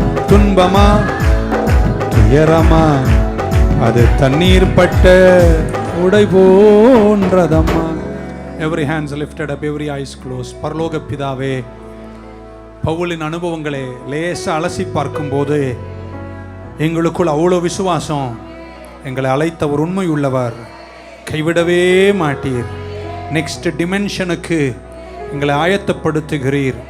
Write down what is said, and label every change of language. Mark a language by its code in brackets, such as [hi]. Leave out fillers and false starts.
[ta] துன்பமா துயரமா அது தண்ணீர் பட்ட உடை போன்றதம்மா. [en] Every hands lifted up, every eyes closed. [ta] பரலோக பிதாவே, பவுலின் அனுபவங்களை லேசா அலசி பார்க்கும்போது எங்களுக்குள் அவ்வளோ விசுவாசம். எங்களை அழைத்தவர் உண்மை உள்ளவர், கைவிடவே மாட்டீர். நெக்ஸ்ட் டிமென்ஷனுக்கு எங்களை ஆயத்தப்படுத்துகிறீர்.